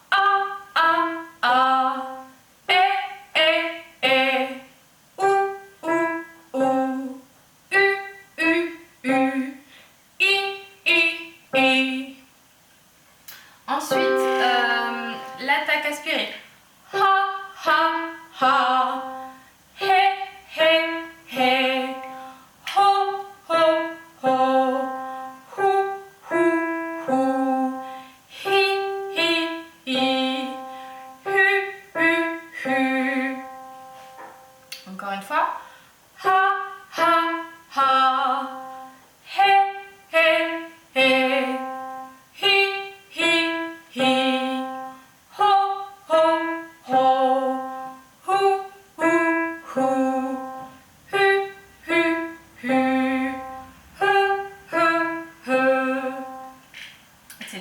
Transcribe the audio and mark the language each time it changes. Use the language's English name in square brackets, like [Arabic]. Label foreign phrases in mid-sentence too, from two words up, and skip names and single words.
[French] Ensuite, l'attaque aspirée. Ha, ha, ha. He, he, he. Ho, ho, ho. Hu, hu, hu. Hi, hi, hi. Hu, hu, hu. Encore une fois. Ha, ha, ha. He, he, he. Hi, hi, hi. Ho, ho, ho. Hu, hu, hu. Hu, hu, hu. Hu, hu, hu. Etc.